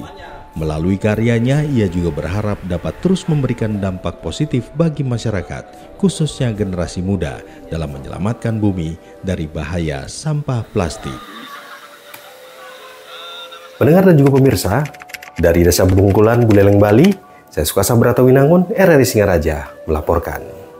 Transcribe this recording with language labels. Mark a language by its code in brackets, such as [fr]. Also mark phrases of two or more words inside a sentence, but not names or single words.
[id] Melalui karyanya, ia juga berharap dapat terus memberikan dampak positif bagi masyarakat, khususnya generasi muda, dalam menyelamatkan bumi dari bahaya sampah plastik. Pendengar dan juga pemirsa, dari Desa Bungkulan, Buleleng, Bali, saya Sukasa Bratawinangun, RRI Singaraja melaporkan.